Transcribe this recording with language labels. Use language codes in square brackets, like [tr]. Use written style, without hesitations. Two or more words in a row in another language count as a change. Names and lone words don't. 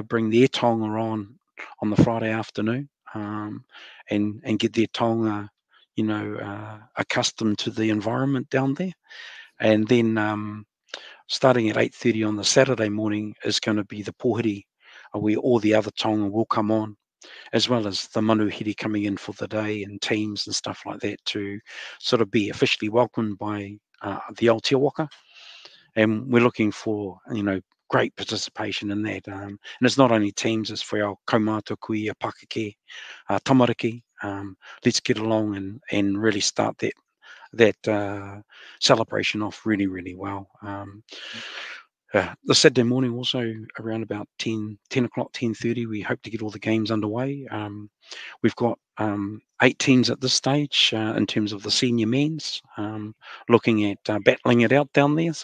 [en] bring their tonga on the Friday afternoon, and get their tonga, accustomed to the environment down there, and then starting at 8:30 on the Saturday morning is going to be the pōhiri, where all the other tonga will come on, as well as the manuhiri coming in for the day, and teams and stuff like that, to sort of be officially welcomed by the Aotea Waka. And we're looking for, great participation in that. And it's not only teams, it's for our [mi] kaumātua kui, Pakake, tamariki. [en] Let's get along and really start that celebration off really, really well. The Saturday morning also around about 10 o'clock, 10:30, we hope to get all the games underway. We've got 8 teams at this stage in terms of the senior men's, looking at battling it out down there.